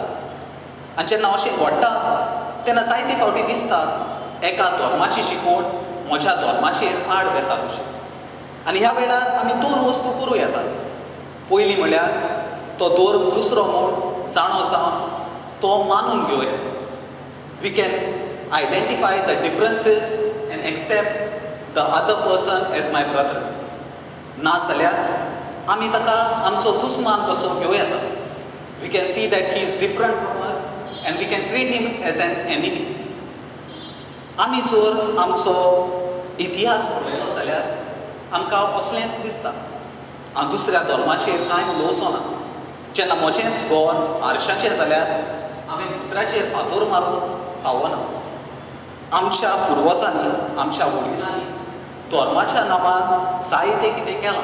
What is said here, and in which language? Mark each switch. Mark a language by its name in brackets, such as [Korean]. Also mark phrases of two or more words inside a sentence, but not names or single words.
[Konkani] आनी जेन्ना अशें घडटा तेन्ना जायते फावटी दिसता एका धर्माची शिकवण म्हज्या धर्माचेर आड वेता कशें. आनी ह्या वेळार आमी 2 वस्तू करूं येता. पयली म्हळ्यार तो धर्म दुसरो म्हूण जाणो जावन तो मानून घेवया. [English] We can identify the differences and accept the other person as my brother. [Konkani] ना जाल्यार आमी ताका आमचो दुस्मान कसो घेवं येता. [English] We can see that he is different from us and we can treat him as an enemy. [Konkani] आमी जर आमचो इतिहास पळयलो जाल्यार आमकां असलेंच दिसता. हांव दुसऱ्या धर्माचेर कांय उलोवचो ना. जेन्ना म्हजेंच घर आरशाचें जाल्यार हांवें दुसऱ्याचेर फातोर मारूंक फावना. आमच्या पुर्वजांनी, आमच्या वडिलांनी धर्माच्या नांवान जायतें कितें केलां.